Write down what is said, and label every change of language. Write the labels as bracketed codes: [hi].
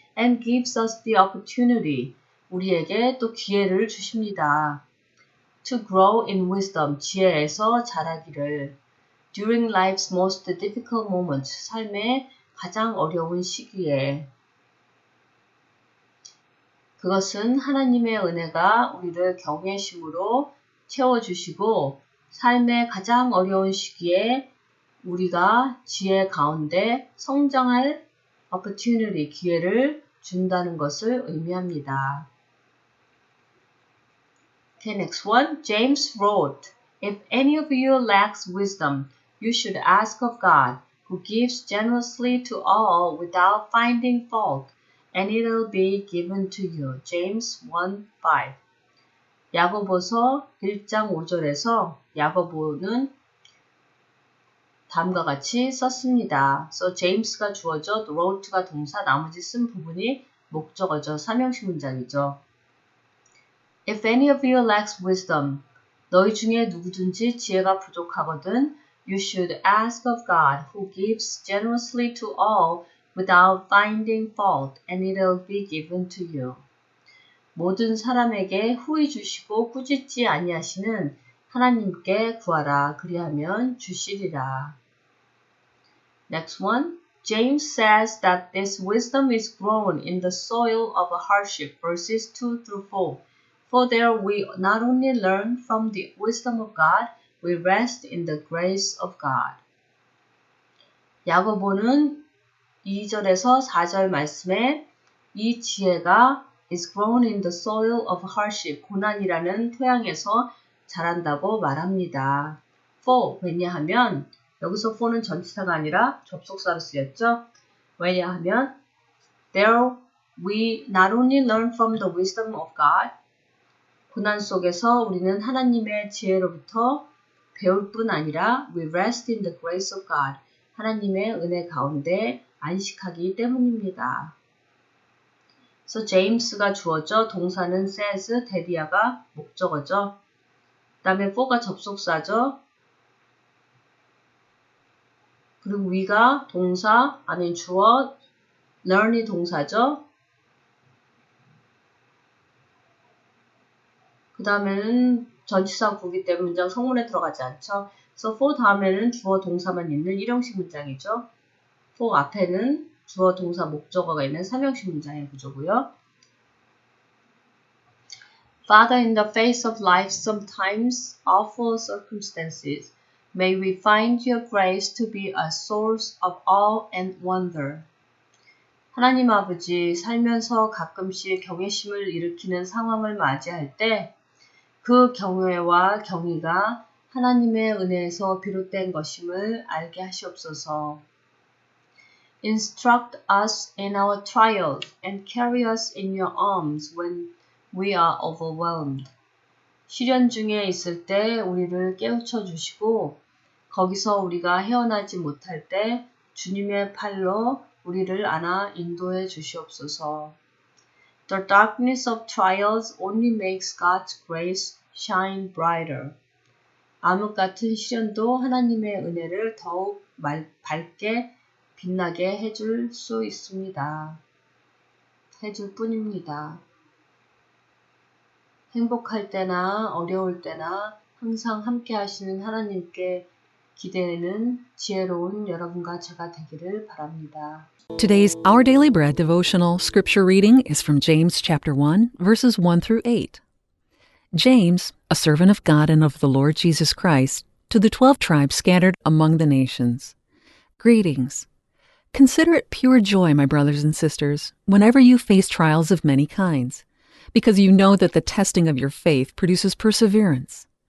[en] And gives us the opportunity. [ko] 우리에게 또 기회를 주십니다. [en] To grow in wisdom. [ko] 지혜에서 자라기를. [en] During life's most difficult moments. [ko] 삶의 가장 어려운 시기에. 그것은 하나님의 은혜가 우리를 경외심으로 채워주시고 삶의 가장 어려운 시기에 우리가 지혜 가운데 성장할 opportunity, 기회를 준다는 것을 의미합니다. [en] Okay, next one. James wrote, If any of you lacks wisdom, you should ask of God, who gives generously to all without finding fault, and it'll be given to you. James 1:5. [ko] 야고보서 1장 5절에서 야고보는 다음과 같이 썼습니다. So James가 주어져, wrote가 동사, 나머지 쓴 부분이 목적어죠. 삼형식 문장이죠. [en] If any of you lacks wisdom, [ko] 너희 중에 누구든지 지혜가 부족하거든, [en] you should ask of God, who gives generously to all without finding fault, and it'll be given to you. [ko] 모든 사람에게 후히 주시고 꾸짖지 아니하시는 하나님께 구하라. 그리하면 주시리라. [en] Next one. James says that this wisdom is grown in the soil of hardship, verses 2 through 4. For there we not only learn from the wisdom of God, we rest in the grace of God. [ko] 야고보는 2절에서 4절 말씀에 이 지혜가 [en] is grown in the soil of hardship, [ko] 고난이라는 토양에서 자란다고 말합니다. For, 왜냐하면, 여기서 for는 전치사가 아니라 접속사로 쓰였죠. 왜냐하면 [en] There we not only learn from the wisdom of God, [ko] 고난 속에서 우리는 하나님의 지혜로부터 배울 뿐 아니라 [en] we rest in the grace of God, [ko] 하나님의 은혜 가운데 안식하기 때문입니다. 그래서 James가 주어져, 동사는 says, 데디아가 목적어죠. 그 다음에 for가 접속사죠. 그리고 we가 동사, 아닌 주어, learn이 동사죠. 그 다음에는 전치사 구기 때문에 문장 성문에 들어가지 않죠. 그래서 for 다음에는 주어 동사만 있는 일형식 문장이죠. for 앞에는 주어 동사 목적어가 있는 삼형식 문장의 구조고요. [en] Father, in the face of life's sometimes awful circumstances, may we find your grace to be a source of awe and wonder. [ko] 하나님 아버지, 살면서 가끔씩 경외심을 일으키는 상황을 맞이할 때 그 경외와 경의가 하나님의 은혜에서 비롯된 것임을 알게 하시옵소서. [en] Instruct us in our trials and carry us in your arms when we are overwhelmed. [ko] 시련 중에 있을 때 우리를 깨우쳐 주시고 거기서 우리가 헤어나지 못할 때 주님의 팔로 우리를 안아 인도해 주시옵소서. [en] The darkness of trials only makes God's grace shine brighter. [ko] 암흑 같은 시련도 하나님의 은혜를 더욱 밝게 빛나게 해줄 수 있습니다. 해줄 뿐입니다. 행복할 때나 어려울 때나 항상 함께 하시는 하나님께 기대는 지혜로운 여러분과 제가 되기를 바랍니다. [en] Today's Our Daily Bread devotional scripture reading is from James chapter 1, verses 1 through 8. James, a servant of God and of the Lord Jesus Christ, to the 12 tribes scattered among the nations. Greetings. Consider it pure joy, my brothers and sisters, whenever you face trials of many kinds, because you know that the testing of your faith produces perseverance.